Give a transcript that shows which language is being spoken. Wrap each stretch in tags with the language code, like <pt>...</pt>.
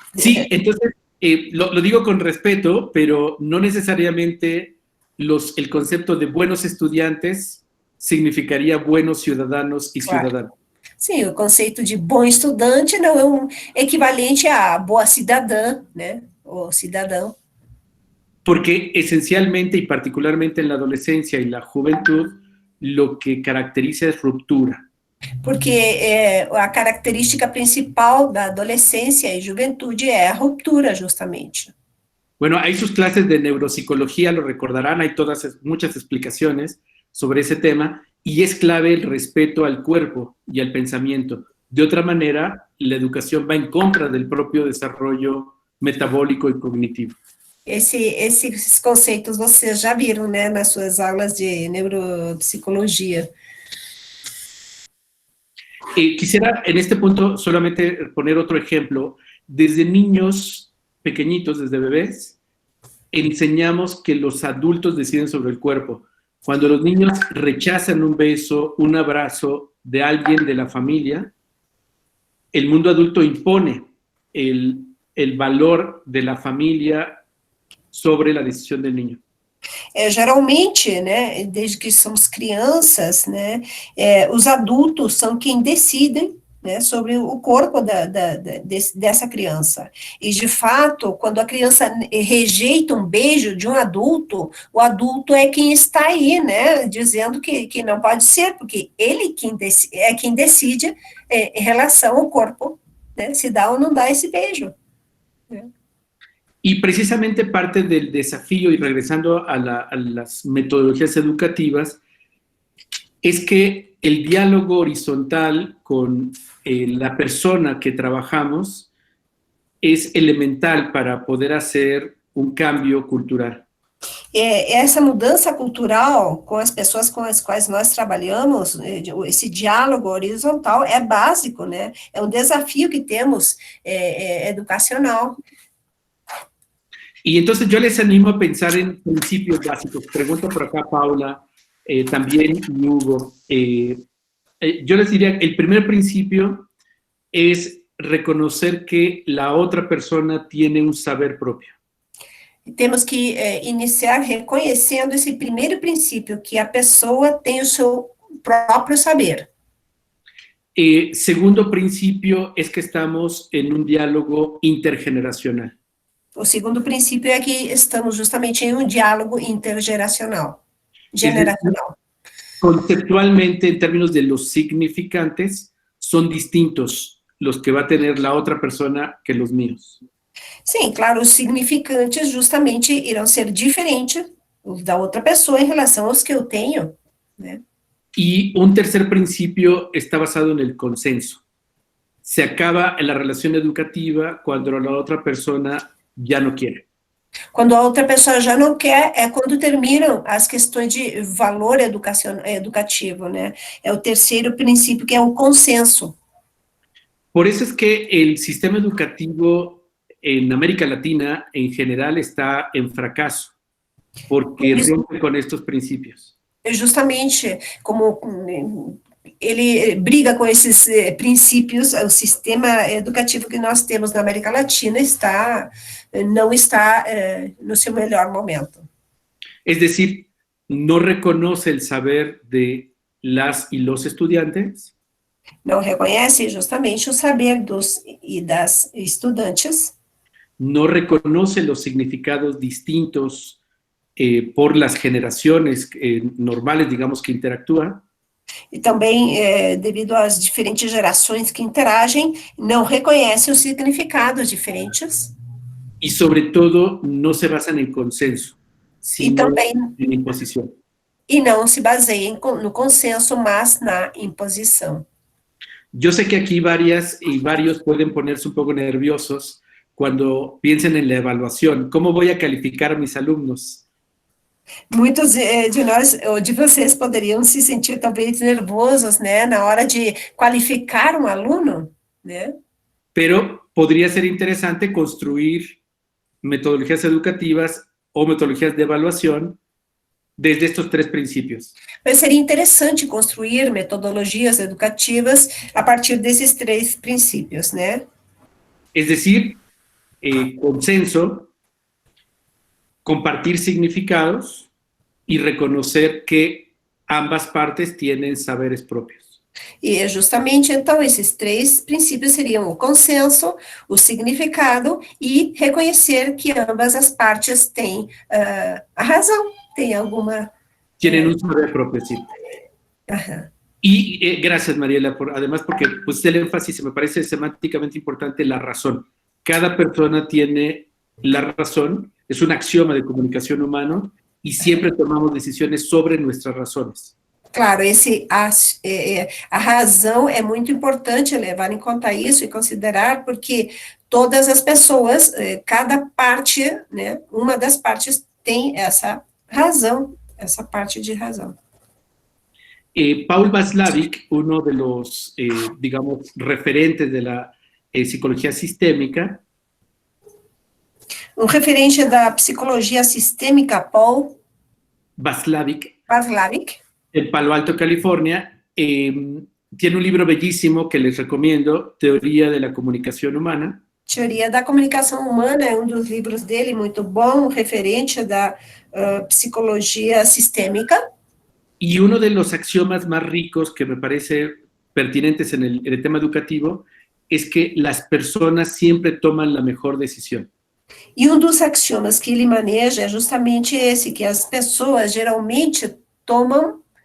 <es>Sí, entonces, lo digo con respeto, pero no necesariamente el concepto de buenos estudiantes significaría buenos ciudadanos y ciudadanas.</es> <pt>Sim, o conceito de bom estudante não é um equivalente a boa cidadã, né, ou cidadão.</pt> <es>Porque esencialmente y particularmente en la adolescencia y la juventud, lo que caracteriza es ruptura.</es> <pt>Porque a característica principal da adolescência e juventude é a ruptura, justamente.</pt> <es>Bueno, hay sus clases de neuropsicología, lo recordarán, hay muchas explicaciones sobre ese tema, y es clave el respeto al cuerpo y al pensamiento. De otra manera, la educación va en contra del propio desarrollo metabólico y cognitivo.</es> <pt>Esses conceitos vocês já viram, né, nas suas aulas de neuropsicologia.</pt> <es>Quisiera en este punto solamente poner otro ejemplo. Desde niños pequeñitos, desde bebés, enseñamos que los adultos deciden sobre el cuerpo. Cuando los niños rechazan un beso, un abrazo de alguien de la familia, el mundo adulto impone el valor de la familia sobre la decisión del niño.</es> <pt>Geralmente, né, desde que somos crianças, né, os adultos são quem decidem, né, sobre o corpo dessa criança. E, de fato, quando a criança rejeita um beijo de um adulto, o adulto é quem está aí, né, dizendo que não pode ser, porque ele é quem decide em relação ao corpo, né, se dá ou não dá esse beijo. Né.</pt> <es>Y precisamente parte del desafío, y regresando a las metodologías educativas, es que el diálogo horizontal con la persona que trabajamos es elemental para poder hacer un cambio cultural.</es> <pt>Essa mudança cultural com as pessoas com as quais nós trabalhamos, esse diálogo horizontal é básico, né? É um desafio que temos educacional.</pt> <es>Y entonces yo les animo a pensar en principios básicos. Pregunto por acá, Paula, también Hugo. Yo les diría que el primer principio es reconocer que la otra persona tiene un saber propio.</es> <pt>Temos que iniciar reconhecendo esse primeiro princípio, que a pessoa tem o seu próprio saber.</pt> <es>Segundo principio es que estamos en un diálogo intergeneracional.</es> <pt>O segundo princípio é que estamos justamente em um diálogo intergeracional.</pt> <es>Generacional. Conceptualmente, en términos de los significantes, son distintos los que va a tener la otra persona que los míos.</es> <pt>Sim, claro, os significantes justamente irão ser diferentes da outra pessoa em relação aos que eu tenho, né?</pt> <es>Y un tercer principio está basado en el consenso. Se acaba en la relación educativa cuando la otra persona ya no quiere.</es> <pt>Quando a outra pessoa já não quer, é quando terminam as questões de valor educativo, né? É o terceiro princípio, que é o consenso.</pt> <es>Por eso es que el sistema educativo en América Latina en general está en fracaso, porque rompe con estos principios.</es> <pt>Justamente como ele briga com esses princípios, o sistema educativo que nós temos na América Latina não está no seu melhor momento.</pt> <es>Es decir, no reconoce el saber de las y los estudiantes,</es> <pt>Não reconhece justamente o saber dos e das estudantes,</pt> <es>no reconoce los significados distintos por las generaciones normales, digamos, que interactúan,</es> <pt>e também, devido às diferentes gerações que interagem, não reconhece os significados diferentes,</pt> <es>y sobre todo no se basan en consenso, sino</es> <pt>também</pt> <es>en imposición.</es> <pt>e não se baseia no consenso, mas na imposição.</pt> <es>Yo sé que aquí varias y varios pueden ponerse un poco nerviosos cuando piensen en la evaluación. ¿Cómo voy a calificar a mis alumnos?</es> <pt>Muitos de nós, ou de vocês, poderiam se sentir talvez nervosos, né, na hora de qualificar um aluno, né?</pt> <es>Pero podría ser interesante construir metodologías educativas o metodologías de evaluación desde estos tres principios.</es> <pt>Mas seria interessante construir metodologias educativas a partir desses três princípios, né?</pt> <es>Es decir, consenso, compartir significados y reconocer que ambas partes tienen saberes propios.</es> <pt>E justamente, então, esses três princípios seriam o consenso, o significado e reconhecer que ambas as partes têm a razão, têm alguma...</pt> <es>Tienen un saber propio, sí. Ajá. Y gracias, Mariela, además porque pues el énfasis me parece semánticamente importante, la razón. Cada persona tiene la razón, es un axioma de comunicación humano y siempre tomamos decisiones sobre nuestras razones.</es> <pt>Claro, a razão é muito importante levar em conta isso e considerar, porque todas as pessoas, cada parte, né, uma das partes tem essa razão, essa parte de razão.</pt> <es>Paul Václavic, uno de los, digamos, referentes de la psicología sistémica.</es> <pt>Um referente da psicologia sistêmica, Paul Václavic,</pt> <es>en Palo Alto, California, tiene un libro bellísimo que les recomiendo, Teoría de la Comunicación Humana.</es> <pt>Teoria da Comunicação Humana é um dos livros dele, muito bom, referente da psicologia sistêmica.</pt> <es>Y uno de los axiomas más ricos que me parece pertinentes en el tema educativo es que las personas siempre toman la mejor decisión.</es> <pt>E um dos axiomas que ele maneja é justamente esse, que as pessoas geralmente tomam</pt>